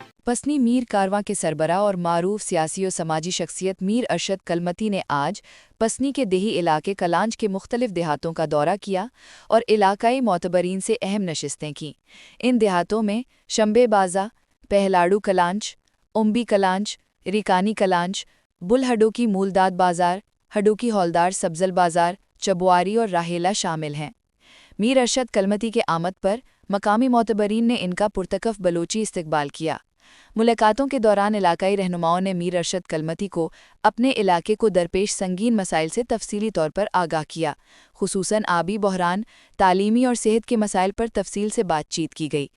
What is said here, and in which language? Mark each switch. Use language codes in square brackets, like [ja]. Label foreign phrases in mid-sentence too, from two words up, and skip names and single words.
[ur] پسنی میر کارواں کے سربراہ اور معروف سیاسی اور سماجی شخصیت میر ارشد کلمتی نے آج پسنی کے دیہی علاقے کلانچ کے مختلف دیہاتوں کا دورہ کیا اور علاقائی معتبرین سے اہم نشستیں کیں. ان دیہاتوں میں شنبے بازہ، پہلاڑو کلانچ، امبی کلانچ، ریکانی کلانچ، بلہڈو کی مولداد بازار، ہڈو کی حولدار سبزل بازار، چبواری اور راہیلہ شامل ہیں. میر ارشد کلمتی کے آمد پر مقامی معتبرین نے ان کا پرتکلف بلوچی استقبال کیا. ملاقاتوں کے دوران علاقائی رہنماؤں نے میر ارشد کلمتی کو اپنے علاقے کو درپیش سنگین مسائل سے تفصیلی طور پر آگاہ کیا. خصوصاً آبی بحران، تعلیمی اور صحت کے مسائل پر تفصیل سے بات چیت کی گئی.